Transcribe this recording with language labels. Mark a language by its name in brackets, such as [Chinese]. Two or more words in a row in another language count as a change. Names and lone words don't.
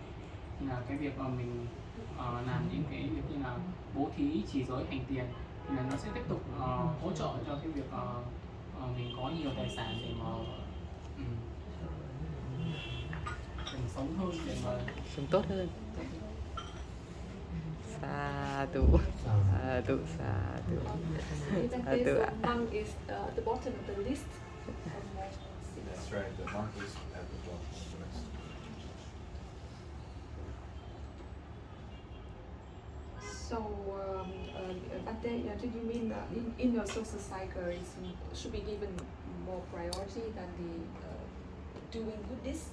[Vietnamese] Thì là cái việc mà mình làm những cái việc như là bố thí, trì giới, hành tiền thì là nó sẽ tiếp tục hỗ trợ cho cái việc mình có nhiều tài sản để mà mình sống hơn, để mà sống tốt hơn. [Pali] Sa tu, sa tu, sa tu. [English] In that case, monk is at the bottom of the list. That's right. The monk is at the bottom of the list. So, Bante, do you mean in your social cycle it should be given more priority than the doing good deeds?